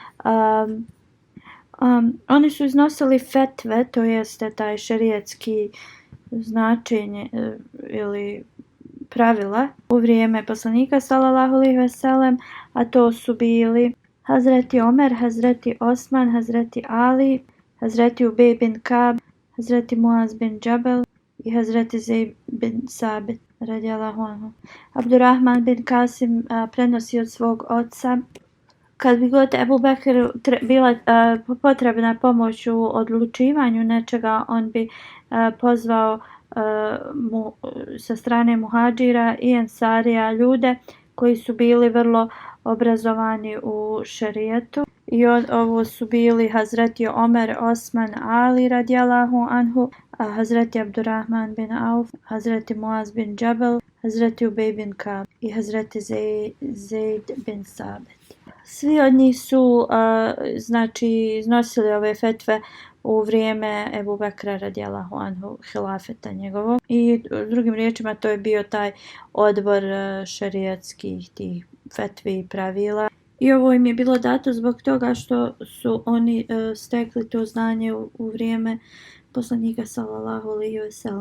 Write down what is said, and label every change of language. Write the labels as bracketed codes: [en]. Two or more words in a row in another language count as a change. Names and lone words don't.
[bs] oni su iznosili fetve, to jeste taj šerijatski značenje ili pravila u vrijeme poslanika [ar] صلى الله عليه وسلم, [bs] a to su bili Hazreti Omer, Hazreti Osman, Hazreti Ali, Hazreti Ubej bin Kab, Hazreti Muaz bin Džabel i Hazreti Zeid bin Sabit radijallahu anhu. Abdurrahman bin Kasim prenosi od svog oca: kad bi god Ebu Bekr bila potrebna pomoć u odlučivanju nečega, on bi pozvao sa strane muhadžira i ensarija ljude koji su bili vrlo obrazovani u šerijetu. I ovo su bili Hazreti Omer, Osman, Ali [ar] رضي الله عنه, [bs] Hazreti Abdurrahman bin Auf, Hazreti Muaz bin Džabel, Hazreti Ubej bin Kab i Hazreti Zeid bin Sabit. Svi od njih su iznosili ove fetve u vrijeme Ebu Bekra [ar] رضي الله عنه, [bs] hilafeta njegovog. I drugim riječima to je bio taj odbor šerijatskih tih fetvi i pravila. I ovo im je bilo dato zbog toga što su oni stekli to znanje u vrijeme poslanika [ar] صلى الله عليه وسلم.